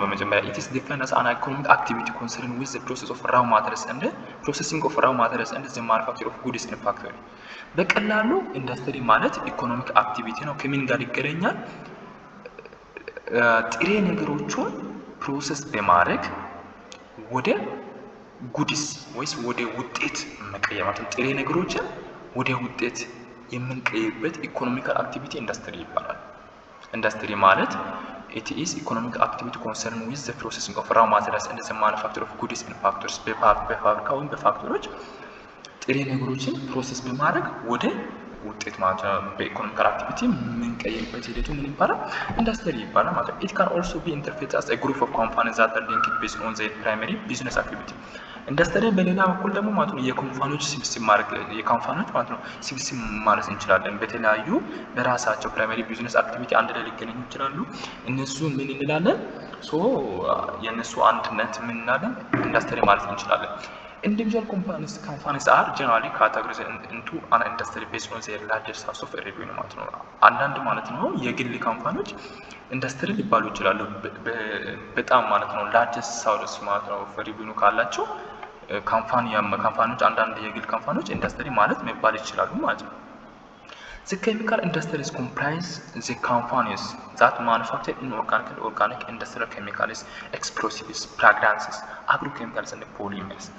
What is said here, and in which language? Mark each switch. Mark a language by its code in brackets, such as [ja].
[en] በመጀመሪያ it is defined as an economic activity concerned with the process of raw materials and processing of raw materials and the manufacture of goods in factory [am] በቀላሉ ኢንዱስትሪ ማለት ኢኮኖሚክ አክቲቪቲ ነው። ከምን ጋር ይገናኛል? ጥሬ ነገሮችን ፕሮሰስ በማድረግ ወደ ጉድስ ወይስ ወደ ውጤት መቀየር ማለት ጥሬ ነገሮችን ወደ ውጤት የምንቀይርበት ኢኮኖሚካል አክቲቪቲ ኢንዱስትሪ ይባላል። ኢንዱስትሪ ማለት [en] it is economic activity concerned with the processing of raw materials and the manufacture of goods in factories [am] በፋብሪካ ወይም በፋክተሪዎች ጥሬ ነገሮችን ፕሮሰስ በማድረግ ወደ ውጤት ማለት ነው። በኢኮኖሚካል አክቲቪቲ የምንቀይርበት ሂደቱ ምን ይባላል? ኢንዱስትሪ ይባላል ማለት ነው። [en] it can also be interpreted as a group of companies that are linked based on their primary business activity [am] ኢንዱስትሪ በሌላ በኩል ደግሞ ማለት ነው የኮምፓኒዎች ስብስብ ማለት ነው ስብስብ ማለት እንችላለን። በተለያዩ በራሳቸው ፕራይመሪ ቢዝነስ አክቲቪቲ አንድ ላይ ሊገናኙ ይችላሉ። እነሱ ምን እንላለን? የእነሱ አንድነት ምን እንላለን? ኢንዱስትሪ ማለት እንችላለን። [en] individual companies are generally categorized into an industry based on their largest source of revenue [am] ማለት ነው። አንዳንድ ማለት ነው የግል ካምፓኒዎች ኢንዱስትሪ ሊባሉ ይችላሉ በጣም ማለት ነው largest source ማለት ነው revenue ካላቸው ካምፓኒዎች አንዳንድ የግል ካምፓኒዎች ኢንዱስትሪ ማለት መባል ይችላሉ ማለት ነው። [en] The chemical industries comprise the companies that manufacture inorganic and organic industrial chemicals, explosives, fragrances, agrochemicals, and polymers.